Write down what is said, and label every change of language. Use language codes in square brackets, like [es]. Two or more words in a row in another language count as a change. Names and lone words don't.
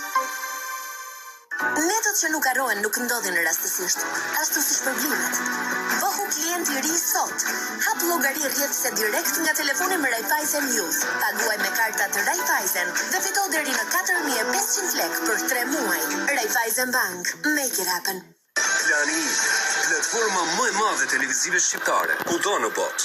[sq] Netët që nuk harrohen nuk ndodhin rastësisht, ashtu si shpërblimet. Bëhu klient i ri sot. Hap llogari rrjedhëse direkt nga telefoni me Raiffeisen Youth. Paguaj me kartat Raiffeisen dhe fito deri në 4500 lek për 3 muaj. [en] Raiffeisen Bank, make it happen. [sq] Klani, platforma më e madhe televizive shqiptare, kudo në botë.